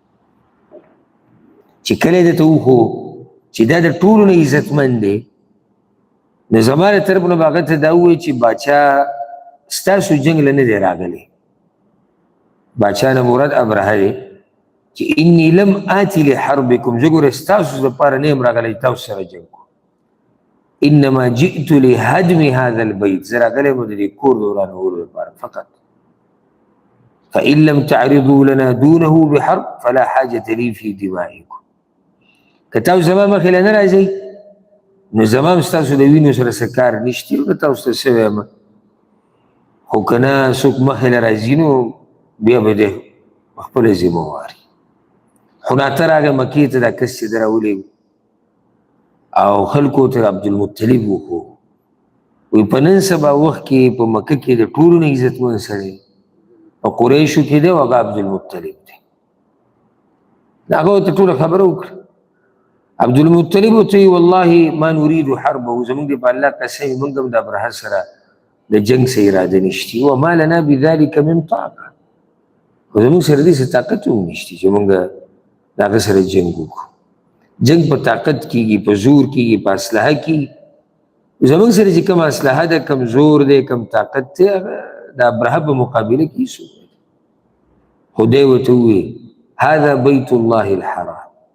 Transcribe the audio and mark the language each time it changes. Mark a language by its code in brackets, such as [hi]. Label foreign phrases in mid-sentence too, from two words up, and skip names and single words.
[ps] چې کله یې درته وښو چې دا د ټولو نه عزتمن دی نو زما له طرف نه به هغه ته دا ووایي چې باچا ستاسو جنګ له نه دی راغلی باچا نه مراد ابرهه دی چې [ar] انی لم آتی لحربکم [ps] زه ګوره ستاسو دپاره نه یم راغلی تاسو سره جنګ کو [ar] انما جئت لهدم هذا البيت [ps] زه راغلی یم د دې کور د ورانولو لپاره فقط [ar] فإن لم تعرضوا لنا دونه بحرب فلا حاجة لي في دمائكم [ps] که تاسو زما مخې له نه راځئ نو زما هم ستاسو د وینو سره څه کار نشته نو تاسو ته څه وایم خو که نه څوک مخې له راځي نو بیا به دی خپله ذمه واري حناطه راغی مکې ته دا کس چې ده راولېږو او خلکو ته عبدالمطلب وښو وایي په نن سبا وخت کې په مکه کې د ټولو نه عزتمن سړی په قریشو کې دی او هغه عبدالمطلب دی هغه ورته ټوله خبره وکړه عبدالمطلب ورته وایي والله [ar] ما نريد حربه [ps] زموږ دی په الله قسم موږ هم د ابرهه سره د جنګ څه اراده نشتي [ar] وما لنا بذلك من طاقه [ps] خو زموږ سره داسې طاقت هم نشتي چې موږ د هغه سره جنګ وکړو جنګ په طاقت کېږي په زور کېږي په اسلحه کېږي زموږ سره چې کوم اسلحه ده کم زور دی کم طاقت دی هغه د ابرهه په مقابله کې څوک دی خو دی ورته ووایي [ar] هذا بیت الله الحرام